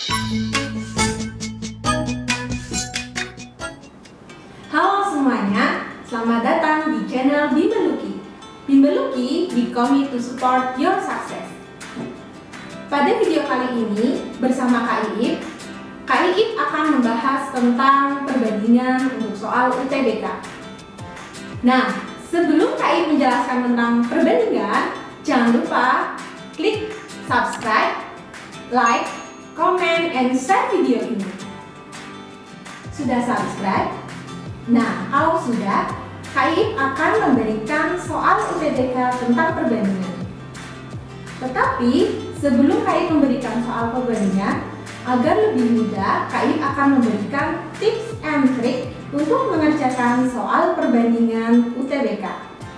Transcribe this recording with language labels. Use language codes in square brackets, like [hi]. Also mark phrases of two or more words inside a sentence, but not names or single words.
[id] Halo semuanya, selamat datang di channel Bimbeluki. [en] Bimbeluki, we commit to support your success. [id] Pada video kali ini, bersama Kak Iip akan membahas tentang perbandingan untuk soal UTBK. Nah, sebelum Kak Iip menjelaskan tentang perbandingan, jangan lupa klik [en] subscribe, like, comment, and share [id] video ini. Sudah subscribe? Nah, kalau sudah, Kak Iip akan memberikan soal UTBK tentang perbandingan. Tetapi, sebelum Kak Iip memberikan soal perbandingan, agar lebih mudah, Kak Iip akan memberikan [en] tips and trik [id] untuk mengerjakan soal perbandingan UTBK.